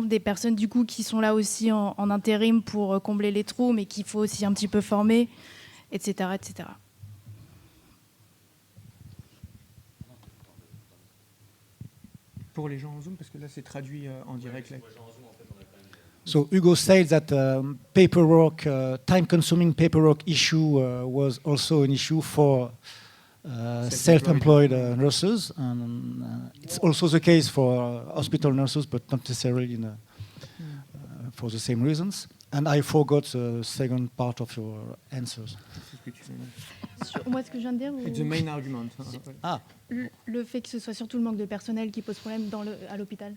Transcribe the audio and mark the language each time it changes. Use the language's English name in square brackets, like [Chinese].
[French] Des personnes, du coup, qui sont là aussi en intérim pour combler les trous, mais qu'il faut aussi un petit peu former, etc., etc. Pour les gens en Zoom, parce que là c'est traduit en direct. Là. [English] So Hugo said that paperwork, time-consuming paperwork issue was also an issue for self-employed nurses, and it's also the case for hospital nurses, but not necessarily for the same reasons. And I forgot the second part of your answers. [French] Moi, ce que je viens de dire, [English] It's the main argument. [French] le fait que ce soit surtout le manque de personnel qui pose problème à l'hôpital.